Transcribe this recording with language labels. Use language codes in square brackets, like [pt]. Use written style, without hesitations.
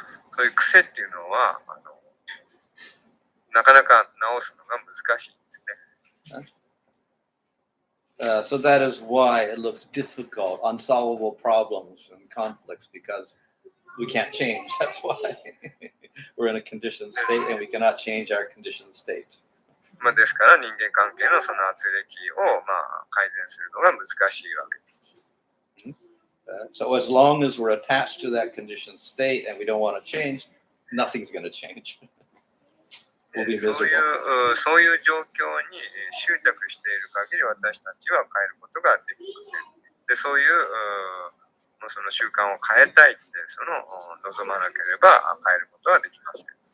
[ja] そういう癖っていうのはなかなか直すのが難しいですね。 [en] So that is why it looks difficult, unsolvable problems and conflicts, because we can't change. That's why we're in a conditioned state and we cannot change our conditioned state. [ja] ですから人間関係のその圧力を改善するのが難しいわけです。 [en] So as long as we're attached to that conditioned state and we don't want to change, nothing's going to change. We'll be [ja] そう [en] miserable. [ja] いう状況に執着している限り私たちは変えることができません。で、そういうその習慣を変えたいって望まなければ変えることはできません。